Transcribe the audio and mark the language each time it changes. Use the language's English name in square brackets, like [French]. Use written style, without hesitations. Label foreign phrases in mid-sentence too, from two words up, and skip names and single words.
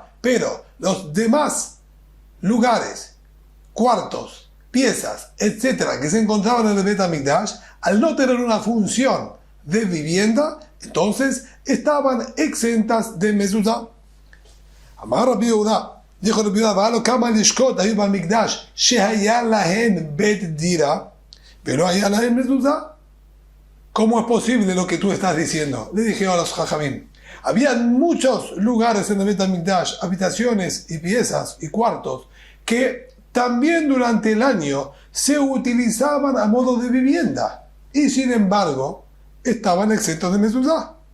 [Spanish] Pero los demás lugares, cuartos, piezas, etcétera, que se encontraban en el Bet HaMikdash, al no tener una función de vivienda, entonces estaban exentas de mezuzá. [Hebrew] אמר רבי יהודה, dijo Rabbi Yehuda, והלא כמה לשכות היו במקדש שהיה להן בית דירה ולא היה להן מזוזה. [Spanish] ¿Cómo es posible lo que tú estás diciendo? Le dije a los Jajamim. Había muchos lugares en el Bet HaMikdash, habitaciones y piezas y cuartos, que también durante el año se utilizaban a modo de vivienda y sin embargo estaban exentos de mezuzá.